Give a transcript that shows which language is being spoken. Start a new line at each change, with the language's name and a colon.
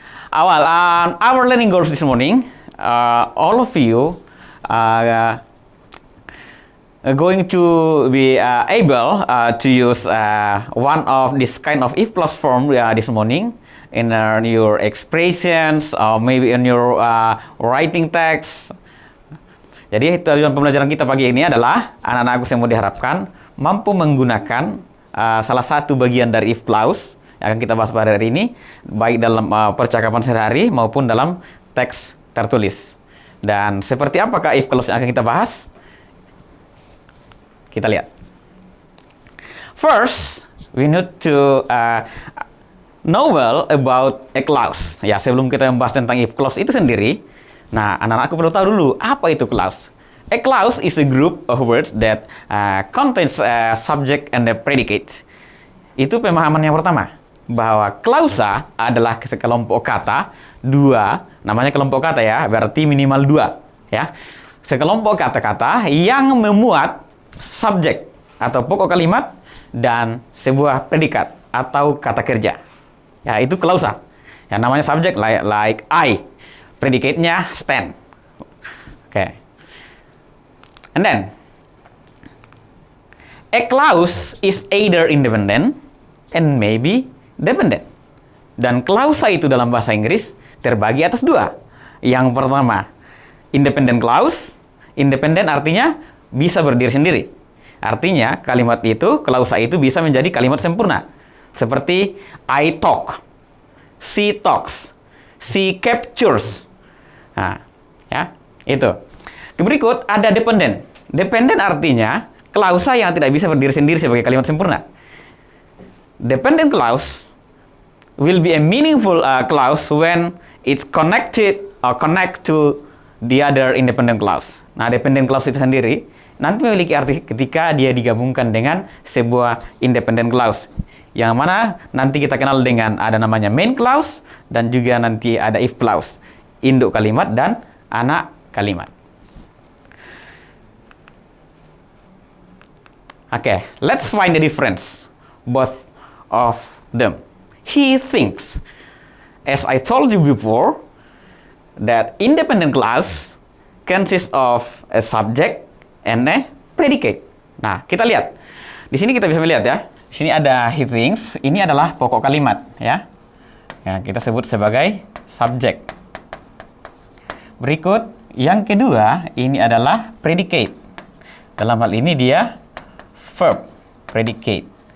English: Our learning goals this morning, all of you are going to be able to use one of this kind of if plus form this morning in your expressions or maybe in your writing text.
Indonesian: Jadi tujuan pembelajaran kita pagi ini adalah anak-anakku yang mau diharapkan mampu menggunakan salah satu bagian dari if clause yang akan kita bahas pada hari ini, baik dalam percakapan sehari-hari maupun dalam teks tertulis. Dan seperti apakah if clause yang akan kita bahas? Kita lihat.
English: First, we need to know well about a clause.
Indonesian: Ya, sebelum kita membahas tentang if clause itu sendiri, nah, anak-anakku perlu tahu dulu apa itu clause.
English: A clause is a group of words that contains a subject and a predicate.
Indonesian: Itu pemahaman yang pertama, bahwa klausa adalah sekelompok kata, namanya kelompok kata ya, berarti minimal dua ya. Sekelompok kata-kata yang memuat subjek atau pokok kalimat dan sebuah predikat atau kata kerja. Ya, itu klausa. Ya, namanya subjek
English: like I,
Indonesian: predikatnya stand. Okay.
English: And then a clause is either independent and maybe dependent.
Indonesian: Dan klausa itu dalam bahasa Inggris terbagi atas dua. Yang pertama, independent clause. Independent artinya bisa berdiri sendiri. Artinya kalimat itu, klausa itu bisa menjadi kalimat sempurna. Seperti
English: I talk, she talks, she captures.
Indonesian: Nah, ya, itu. Berikut ada dependent. Dependent artinya klausa yang tidak bisa berdiri sendiri sebagai kalimat sempurna.
English: Dependent clause will be a meaningful clause when it's connected or connect to the other independent clause.
Indonesian: Nah, dependent clause itu sendiri nanti memiliki arti ketika dia digabungkan dengan sebuah independent clause. Yang mana nanti kita kenal dengan ada namanya main clause dan juga nanti ada if clause. Induk kalimat dan anak kalimat.
English: Okay, let's find the difference both of them. He thinks. As I told you before, that independent clause consists of a subject and a predicate.
Indonesian: Nah, kita lihat. Di sini kita bisa melihat ya. Di sini ada
English: he thinks.
Indonesian: Ini adalah pokok kalimat ya. Yang kita sebut sebagai subject. Berikut yang kedua ini adalah predicate. Dalam hal ini dia verb predicate.